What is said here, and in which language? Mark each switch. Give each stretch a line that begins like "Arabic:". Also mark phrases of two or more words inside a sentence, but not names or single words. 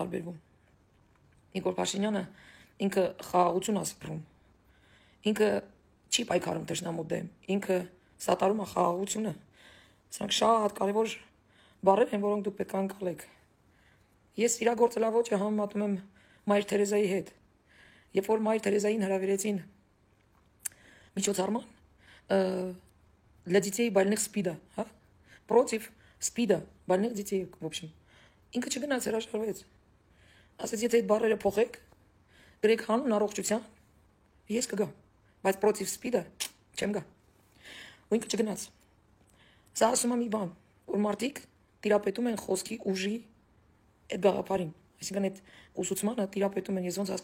Armenian: տարբերվում։ Նիկոլ Փաշինյանը ինքը խաղաղություն է սփռում, ինքը չի պայքարում թշնամու դեմ, ինքը սատարում է խաղաղությունը։ Սրանք շատ կարևոր բառեր են, որոնք դուք պետք է անցնեք։ Ես իրագործելավոճը համեմատում եմ Մայր Թերեզայի հետ։ Երբ որ Մայր Թերեզային հրավիրեցին միջոցառման,
Russian: для детей больных СПИДа, против ՍՊԻԴ-ը, больных детей, в общем,
Armenian: ինքը չգնաց հրաժարվեց, ասեց, եթե այդ բառերը փոխեք, գրեք հանուն առողջության, ես կգամ, բայց против ՍՊԻԴ-ը չեմ գա, ու ինքը չգնաց, սա ասում է մի բան, որ մարդիկ տիրապետում են խոսքի ուժի այդ գաղափարին, այսինքն այդ ուսուցմանը տիրապետում են, ես ոնց